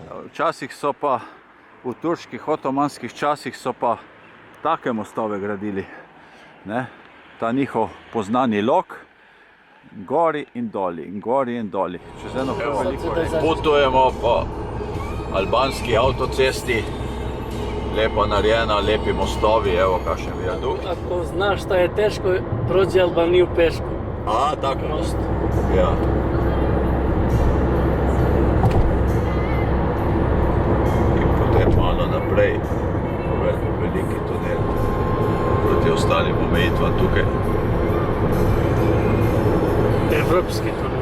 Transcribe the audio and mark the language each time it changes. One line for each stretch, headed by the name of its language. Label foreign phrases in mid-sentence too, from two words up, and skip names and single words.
Slovenian: Včasih so pa, v turških, otomanskih časih so pa take mostove gradili. Ne? Ta njihov poznani lok, gori in doli, in gori in doli. Čez eno veliko potujemo po albanski avtocesti, lepo narejena, lepi mostovi, evo kakšen viadukt.
Serbian: Ako znaš šta je teško, prođi Albaniju peško.
Slovenian: A, tako most. Ja. Malo naprej, veliki tunel proti ostalim omejitvam tukaj. Evropski tunel.